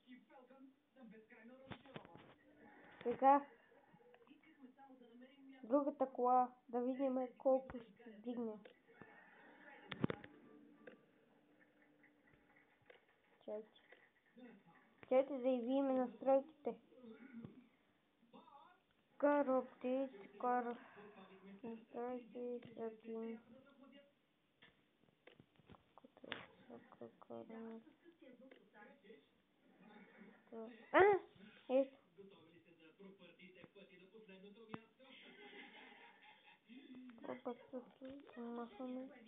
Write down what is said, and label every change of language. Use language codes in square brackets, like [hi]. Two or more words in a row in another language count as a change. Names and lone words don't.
[bg] Сега другата кола, да видим колко ще стигне. Чайте да видим настройките. [en] Car update, car настройки, setting. [bg] Ето. Махаме.